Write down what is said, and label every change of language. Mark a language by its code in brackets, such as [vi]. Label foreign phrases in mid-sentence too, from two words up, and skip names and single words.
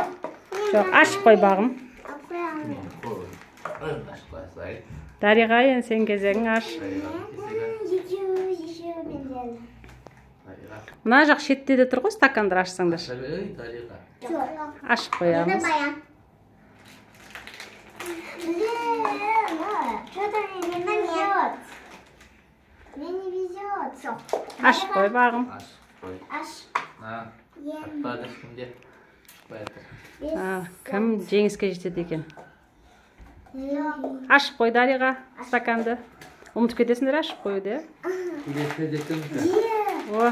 [kk] Жоқ, ашып қой бағым. Дариға, енді сен кезегің аш. Екеу менде. Мына жақ шетте де тұр ғой, стакандар ашсаңдар. Ашып қоямыз. Енді баян. [ru] Что-то мне не везет. Мне не везет. Все. [kk] Ашып қой бағым. Аш. Кім жеңіске жетеді екен? Ашып қой Дариға стаканды. Ұмытып кетесіңдер ашып қоюды, О,